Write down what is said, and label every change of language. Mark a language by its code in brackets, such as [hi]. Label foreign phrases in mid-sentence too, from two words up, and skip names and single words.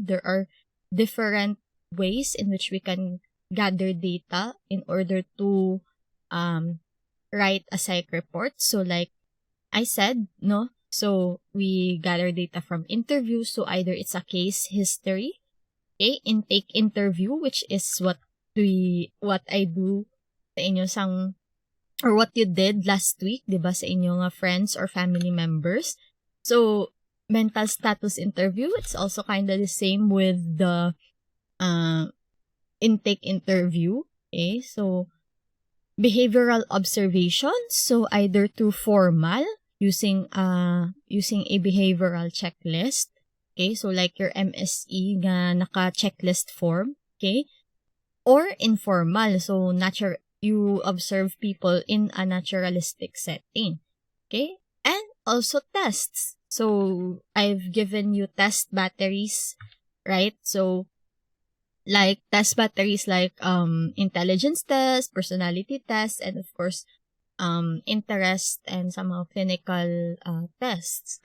[en] There are different ways in which we can gather data in order to um, write a psych report. So like I said, no? So we gather data from interviews. So either it's a case history, okay, intake interview, which is what I do [hil] sa inyo sang [en] or what you did last week, [hil] 'di ba, sa inyong [en] friends or family members. So mental status interview, it's also kind of the same with the uh, intake interview. Okay, so behavioral observations, so either through formal using a behavioral checklist. Okay, so like your MSE [hil] nga naka-checklist [en] form, okay? Or informal, so you observe people in a naturalistic setting. Okay? And also tests. So I've given you test batteries, right? So like test batteries like intelligence test, personality test, and of course interest and somehow clinical tests.